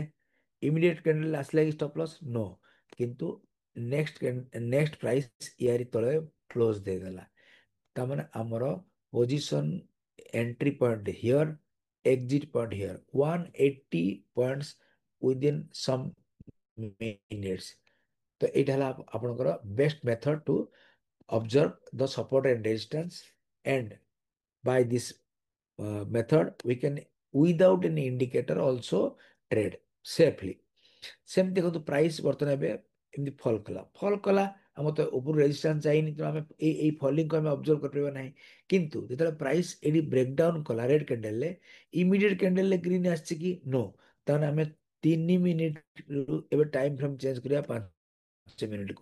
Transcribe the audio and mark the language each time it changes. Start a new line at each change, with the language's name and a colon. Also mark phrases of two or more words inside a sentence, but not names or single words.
English: immediate candle
Odia: ଆସିଲା କି
English: stop loss, no, କିନ୍ତୁ next price
Odia: ୟାରି ତଳେ କ୍ଲୋଜ ଦେଇଦେଲା। ତାମାନେ ଆମର
English: position entry point here, exit point here, 180 points within some minutes.
Odia: ତ ଏଇଟା ହେଲା ଆପଣଙ୍କର
English: best method to observe the support and resistance, and by this method we can without any indicator also trade safely.
Odia: ସେମିତି ଦେଖନ୍ତୁ ପ୍ରାଇସ୍ ବର୍ତ୍ତମାନ ଏବେ ଏମିତି ଫଲ୍ କଲା ଆମର ତ ଉପରୁ ରେଜିଷ୍ଟାନ୍ସ ଯାଇନି, ତେଣୁ ଆମେ ଏଇ ଫଲିଂକୁ ଆମେ ଅବଜର୍ଭ କରିପାରିବା ନାହିଁ। କିନ୍ତୁ ଯେତେବେଳେ ପ୍ରାଇସ୍ ଏଠି ବ୍ରେକଡାଉନ କଲା
English: red candleରେ, immediate candleରେ green
Odia: ଆସିଛି କି नो, ତାହେଲେ ଆମେ 3 ମିନିଟରୁ ଏବେ
English: time frame change
Odia: କରିବା 5 ମିନିଟକୁ।